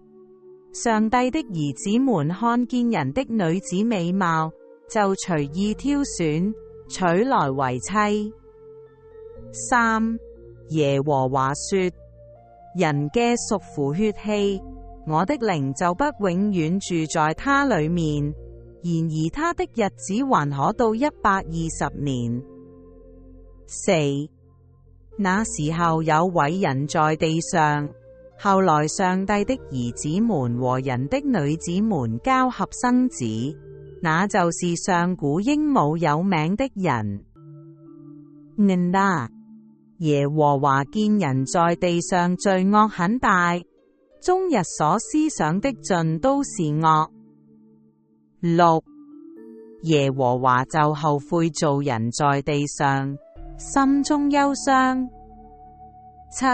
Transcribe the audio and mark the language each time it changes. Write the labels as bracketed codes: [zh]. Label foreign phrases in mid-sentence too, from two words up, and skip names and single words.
[zh] 上帝的兒子們看見人的女子美貌，就隨意挑選，娶來為妻。3. 耶和華說：人嘅屬乎血氣，我的靈就不永遠住在他裡面。然而他的日子還可到120年。4. 那時候有偉人在地上，後來上帝的兒子們和人的女子們交合生子，那就是上古英武有名的人。耶和華見人在地上罪惡很大，終日所思想的盡都是惡。6. 耶和華就後悔造人在地上，心中憂傷。7.